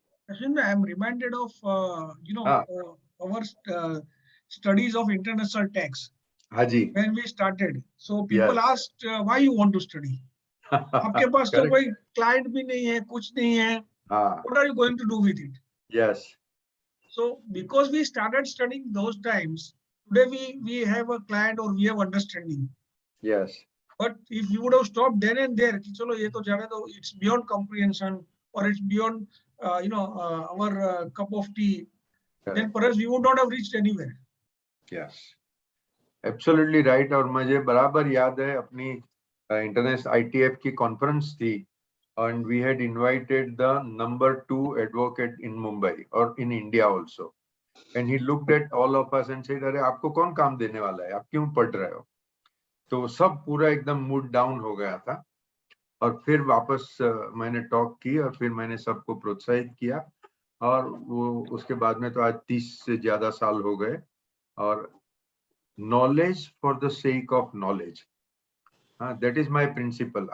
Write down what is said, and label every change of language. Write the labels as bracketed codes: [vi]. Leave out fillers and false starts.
[en] Ashwin, I am reminded of our studies of international tax. [hi] Haji. [en] When we started, so people asked why you want to study. [hi] आपके पास तो कोई client भी नहीं है, कुछ नहीं है. [en] What are you going to do with it? Yes. So because we started studying those times, today we have a client or we have understanding. Yes. But if you would have stopped then and there, [hi] कि चलो ये तो जाने दो, [en] it's beyond comprehension or it's beyond our cup of tea, then perhaps we would not have reached anywhere. Yes, absolutely right. [hi] और मुझे बराबर याद है अपनी इंटरनेशनल ITF की कॉन्फ्रेंस थी, [en] and we had invited the number 2 advocate in Mumbai or in India also, and he looked at all of us and said, [hi] अरे आपको कौन काम देने वाला है, आप क्यों पढ़ रहे हो? तो सब पूरा एकदम मूड डाउन हो गया था। और फिर वापस मैंने टॉक की और फिर मैंने सबको प्रोत्साहित किया, और वो उसके बाद में तो आज 30 से ज्यादा साल हो गए। [en] और knowledge for the sake of knowledge, that is my principle.